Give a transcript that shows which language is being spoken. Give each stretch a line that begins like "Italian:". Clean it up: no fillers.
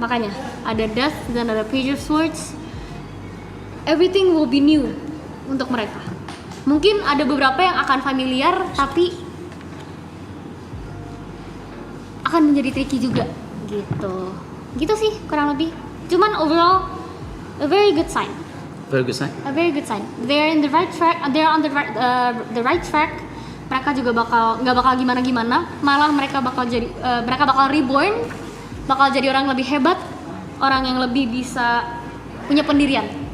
Indonesian: Makanya ada Death dan ada Page of Swords,
English: everything will be new
Indonesian: untuk mereka. Mungkin ada beberapa yang akan familiar, tapi akan menjadi tricky juga gitu sih kurang lebih. Cuman
English: overall a very good sign. Very good sign. A very good sign. They're in the right track. They're on the right track.
Indonesian: Mereka juga nggak bakal gimana-gimana. Malah mereka bakal reborn, bakal jadi orang lebih hebat, orang yang lebih bisa punya pendirian.